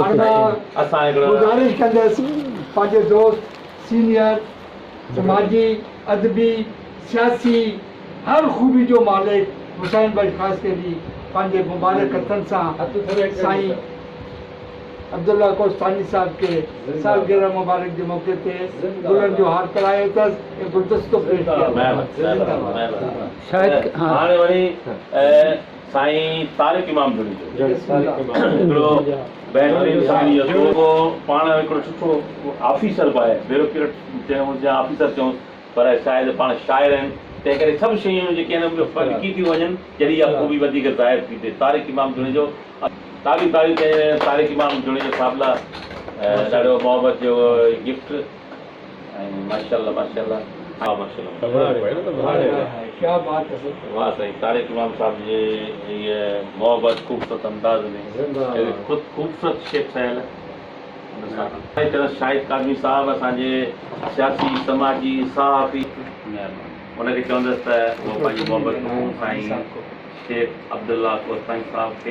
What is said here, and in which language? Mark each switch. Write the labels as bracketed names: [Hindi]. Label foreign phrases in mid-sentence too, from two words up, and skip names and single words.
[Sindhi] असां हिकिड़ो गुज़ारिश कंदसि पंहिंजे दोस्त सीनियर समाजी अदबी सियासी हर खूबी जो मालिक हुसैन भाई ख़ासि करी पंहिंजे मुबारक हथनि सां साईं अब्दुल्ला कोस्तानी साहब के सालगिरह मुबारक के मौके पे गुलनि जो हार करायो अथसि ऐं गुलदस्तो पेश कयो शायदि हा हाणे वरी साईं तारिक इमाम जुड़ी जो हिकिड़ो बहितरीन साईं जो पाण हिकिड़ो सुठो ऑफिसर बि आहे ब्यूरोक्रेट चयूं या ऑफिसर चयूं पर शायदि पाण शाइर आहिनि तंहिं करे सभु शयूं जेके आहिनि फर्क़ी थियूं वञनि जॾहिं इहा ख़ूबी वधीक ज़ाहिर थी थिए तारिक इमाम जुड़ी जो तारिक इमाम जुड़ी जो साहिब लाइ ॾाढो मोहबत जो गिफ्ट ऐं माशाअल्लाह माशाअल्लाह हा माशाअल्लाह [Urdu] क्या बात है [Sindhi] वाह साईं तारिक इमाम साहब जे इहा मोहबत ख़ूबसूरत अंदाज़ में ख़ुदि ख़ूबसूरत शेप ठहियल अहिड़ी तरह शाहिद काज़मी साहब असांजे सियासी समाजी सहाफ़ी उनखे चवंदसि त उहो पंहिंजी मोहबत साईं शेख अब्दुल्ला कोस्तानी साहब के